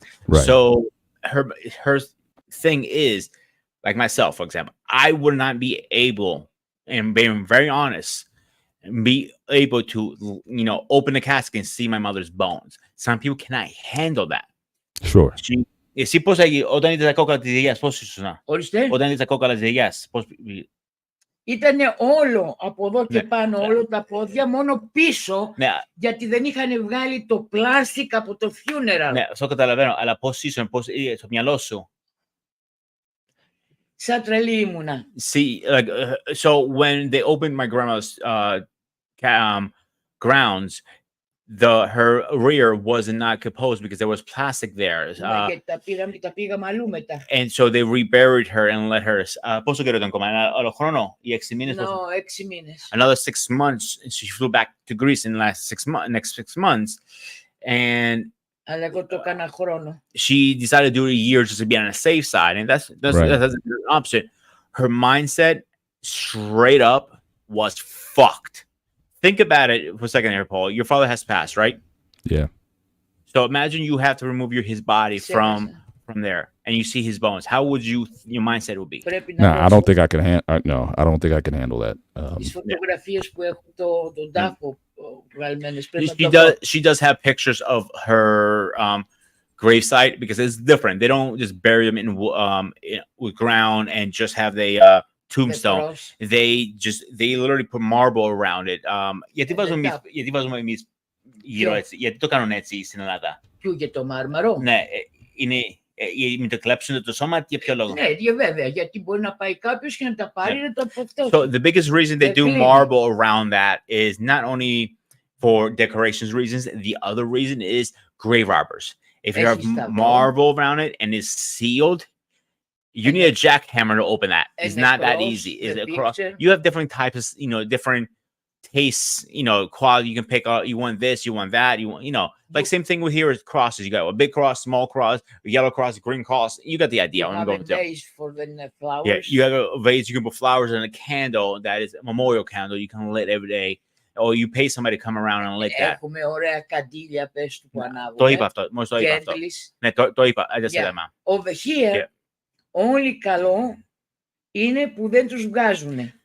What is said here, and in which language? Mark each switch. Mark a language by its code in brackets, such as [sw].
[en] Right. So her thing is, like myself, for example, I would not be able, and being very honest, be able to, open the casket and see my mother's bones. Some people cannot handle that. Sure. [el] Εσύ πώς έγινε, όταν είδες τα κόκκαλα της γιαγιάς, πώς ήσουν? Ορίστε. Όταν είδες τα κόκκαλα της γιαγιάς, πώς... Ήτανε όλο από εδώ και πάνω, όλο τα πόδια, μόνο πίσω, γιατί δεν είχαν βγάλει το πλάστικ από το funeral. Ναι, αυτό καταλαβαίνω, αλλά πώς ήσουν, πώς στο μυαλό σου? Σαν τρελή ήμουνα. [en] See, like, so when they opened my grandma's grounds, her rear was not composed because there was plastic there. [el] Τα πήγαμε αλλού μετά. [en] And so they reburied her and let her. [el] Πόσο καιρό ήταν ακόμα? Άλλο χρόνο ή 6 μήνες? No, 6 μήνες. [en] Another 6 months. And she flew back to Greece in the next 6 months. And [el] Αλλά εγώ το έκανα χρόνο. [en] She decided to do a year just to be on a safe side, and that's an option. Her mindset, straight up, was fucked. Think about it for a second here, Paul. Your father has passed, right? Yeah. So imagine you have to remove his body from there, and you see his bones. How would your mindset would be? No, I don't think I can I don't think I can handle that. [el] Τις φωτογραφίες που έχουν τον τάφο βγαλμένες. [en] She does have pictures of her gravesite because it's different. They don't just bury them in with ground and just have the tombstone. They literally put marble around it. [el] Γιατί βάζουμε εμείς γύρω έτσι? Γιατί το κάνουν έτσι στην Ελλάδα? Ποιο, για το μάρμαρο? Ναι, είναι μην το κλέψουν το σώμα, για ποιο λόγο? Ναι, βέβαια, γιατί μπορεί να πάει κάποιος και να τα πάρει να το αποκτώσει. [en] So the biggest reason they do marble around that is not only for decorations reasons. The other reason is grave robbers. If you have marble around it and it's sealed, you need a jackhammer to open that. It's not that easy. Is it across? You have different types, different tastes, quality. You can pick out, you want this, you want that, you want, like same thing with here is crosses. You got a big cross, small cross, a yellow cross, a green cross. You got the idea. You have a vase for the flowers. Yeah, you have a vase. You can put flowers and a candle that is a memorial candle. You can lit every day. Or you pay somebody to come around and light that. [el] Έχουμε ωραία καντήλια, πες του που ανάβουν. Το είπα αυτό. Μόλις το είπα αυτό. Ναι, το είπα. [en] I just said that, ma'am. Over here, only [el] καλό είναι που δεν τους βγάζουνε.